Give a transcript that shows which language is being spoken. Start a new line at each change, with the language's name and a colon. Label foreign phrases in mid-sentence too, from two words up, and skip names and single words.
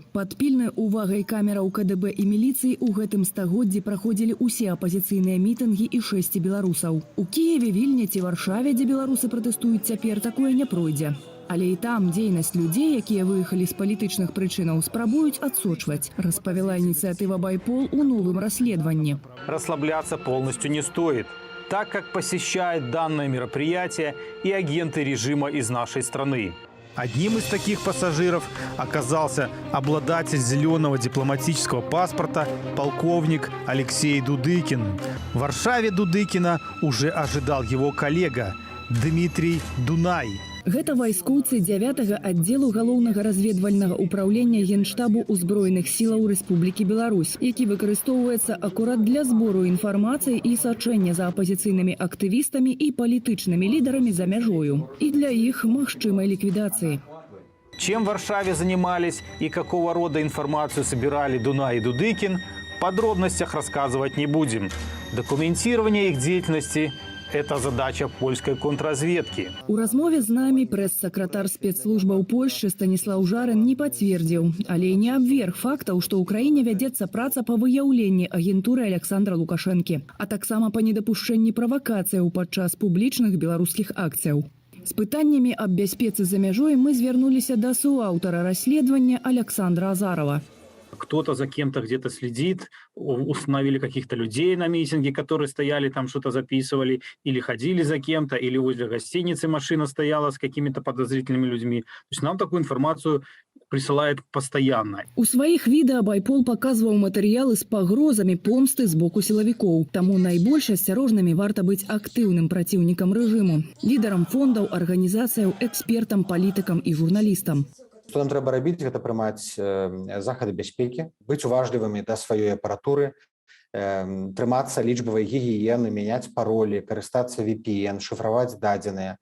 Belarusian: Пад пільнай увагай камераў КДБ і міліцыі ў гэтым стагоддзі праходзілі ўсе апазіцыйныя мітынгі і 6 беларусаў. У Кіеве, Вільні ці Варшаве, дзе беларусы пратэстуюць цяпер, такое не пройдзе. Але і там дзейнасць людзей, якія выехалі з палітычных прычынаў, спрабуюць адсочваць, распавяла ініцыятыва «Байпол» у новым расследаванні.
Russian: Расслабляться полностью не стоит, так как посещают данное мероприятие и агенты режима из нашей страны. Одним из таких пассажиров оказался обладатель зеленого дипломатического паспорта полковник Алексей Дудыкин. В Варшаве Дудыкина уже ожидал его коллега Дмитрий Дунай.
Belarusian: Гэта вайскоўцы 9-го аддзелу галоўнага разведвальнага ўпраўлення Генштабу ўзброеных сілаў Рэспублікі Беларусь, які выкарыстоўваецца акурат для збору інфармацыі і сачэння за апазіцыйнымі актывістамі і палітычнымі лідарамі за мяжою. І для іх магчымай ліквідацыі.
Russian: Чем в Варшаве занимались и какого рода информацию собирали Дунай и Дудыкин, в подробностях рассказывать не будем. Документирование их деятельности – это задача польской контрразведки.
Belarusian: У размове з намі прэс-сакратар спецслужбаў Польшчы Станіслаў Жарэн не пацвердзіў, але і не абверг фактаў, што ў краіне вядзецца праца па выяўленні агентуры Александра Лукашэнкі, а таксама па недапушчэнні правакацыяў падчас публічных беларускіх акцыяў. З пытаннямі аб бяспецы за мяжой мы звярнуліся да суаўтара расследавання Александра Азарова.
Russian: Кто-то за кем-то где-то следит, установили каких-то людей на митинге, которые стояли там, что-то записывали, или ходили за кем-то, или возле гостиницы машина стояла с какими-то подозрительными людьми. То есть нам такую информацию присылают постоянно.
Belarusian: У сваіх відэа «Байпол» паказваў матэрыялы з пагрозамі помсты з боку сілавікоў. Таму найбольш асцярожнымі варта быць актыўным праціўнікам рэжыму, лідарам фондаў, арганізацыяў, экспертам, палітыкам і журналістам. Што нам трэба рабіць, гэта прымаць захады бяспекі, быць уважлівымі да сваёй апаратуры, трымацца лічбавай гігіены, мяняць паролі, карыстацца VPN, шыфраваць дадзеныя.